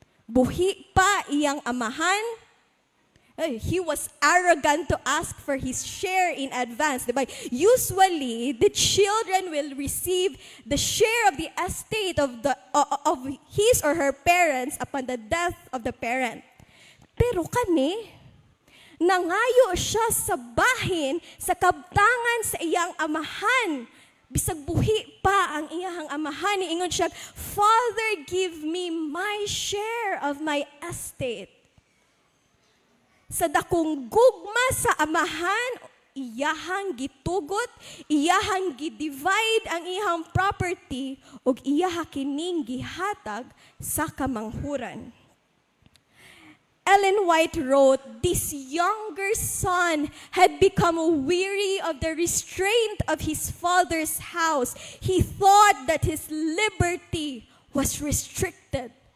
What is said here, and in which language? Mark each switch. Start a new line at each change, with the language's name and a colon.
Cebuano: Buhi pa iyang amahan.
English: He was arrogant to ask for his share in advance. Diba? Usually, the children will receive the share of the estate of his or her parents upon the death of the parent.
Cebuano: Pero kani, nangayo siya sa bahin, sa kabtangan sa iyang amahan. Bisag buhi pa ang iyang amahan. Iingon siya,
English: Father, give me my share of my estate.
Cebuano: Sa dakong gugma sa amahan, iyahang gitugot, iyahang gidivide ang iyang property, ug iyaha kining gihatag sa kamanghuran.
English: Ellen White wrote, this younger son had become weary of the restraint of his father's house. He thought that his liberty was restricted.